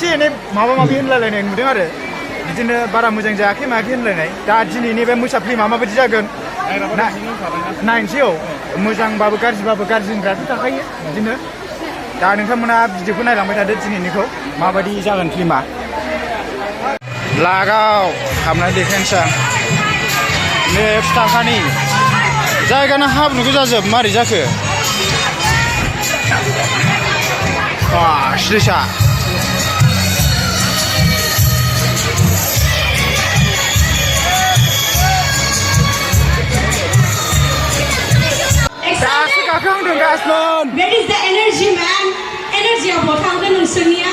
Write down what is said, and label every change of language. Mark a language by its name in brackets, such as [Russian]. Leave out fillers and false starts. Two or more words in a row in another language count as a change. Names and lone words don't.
[Bodo] एनै माबा माबि होनलायलायनाय नुदों आरो बिदिनो बारा मोजां जायाखै मायाखै होनलायनाय दा दिनैनि बे Mwsa फिल्मा माबायदि जागोन नायनोसै औ मोजांबाबो गाज्रिबाबो गाज्रि होनग्राथ' थाखायो बिदिनो दा नोंथांमोना भिडिअखौ नायलांबाय थादो दिनैनिखौ माबायदि जागोन फिल्मा लागाव हाबनाय देखायनोसै आं नै थाखानि जायगाना हाब्रुखौ जाजोब मारै जाखो सिरिसा [English] Where is the energy, man? Energy of what happened in Sunia.